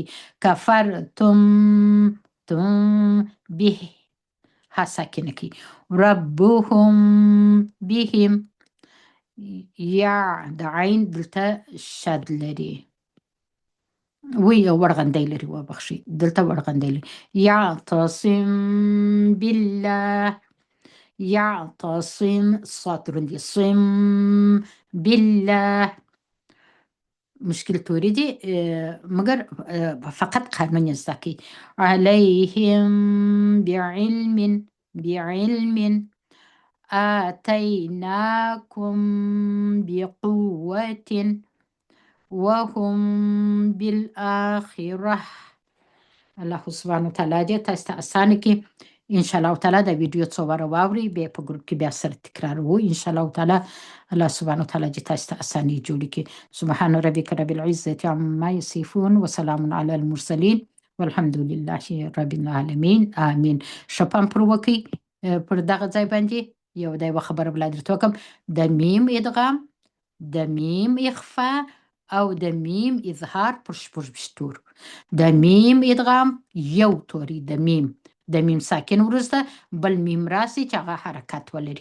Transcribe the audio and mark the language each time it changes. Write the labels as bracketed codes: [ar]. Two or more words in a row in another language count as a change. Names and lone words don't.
[ps] کفرتم تم به ها ساکنه کړي. [ar] ربهم بهم [ps] یا د عین دلته شد لري، وی ورغندی لري، وبخښئ دلته ورغندی لري. [ar] یعتصم بالله، [ps] یعتصم صاد دروندې، [ar] صم بالله [ps] مشکل توري دي، مګر فقط قانون یې زده کړئ. [ar] علیهم بعلم آتیناکم بقوة وهم بالآخرة. الله سبحانه وتعالی [ps] دې تاسو ته اسانه کړي. [ar] ان شاء الله تعالی [ps] دا ویډیو څو واره واورئ، بیا په ګروپ کې بیا سره تکراروو [ar] ان شاء الله تعالی. الله سبحانه وتعالی [ps] دې تاسو ته اساني جوړې کړي. [ar] سبحان ربک رب العزة عما یصفون وسلام علی المرسلین والحمد لله رب العالمین آمین. [ps] ښه پام پر وکړئ پر دغه ځای باندې. یو دا یوه خبره بله درته وکړم، د میم ادغام، د میم اخفا او د میم اظهار پر شپږ ویشتو. د میم ادغام یو توری د میم ساکن وروسته بل میم راسي چې هغه حرکت ولري.